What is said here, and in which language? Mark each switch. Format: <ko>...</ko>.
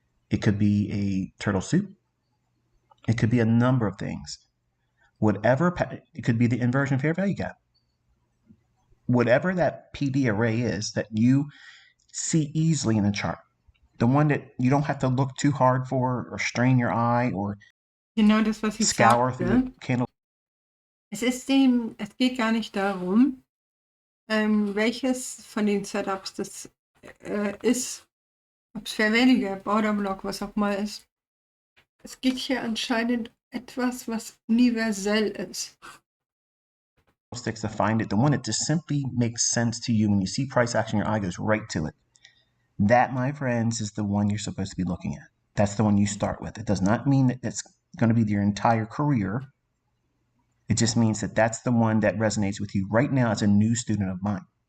<en>It could be a turtle soup. It could be a number of things. It could be the inversion fair value gap. Whatever that PD array is that you see easily in a chart, the one that you don't have to look too hard for or strain your eye or</en> <de>Genau das, was ich</de> <en>scour through the</en> <de>sagte.</de> <en>candle.</en> <de>Es geht gar nicht darum, welches von den Setups das ist, ob es Fair Value Gap, Order Block, was auch mal ist. Es geht hier anscheinend etwas, was universell ist.</de> <en>Sticks to find it, the one that just simply makes sense to you when you see price action, your eye goes right to it. That, my friends, is the one you're supposed to be looking at. That's the one you start with. It does not mean that it's going to be your entire career. It just means that that's the one that resonates with you right now as a new student of mine.</en>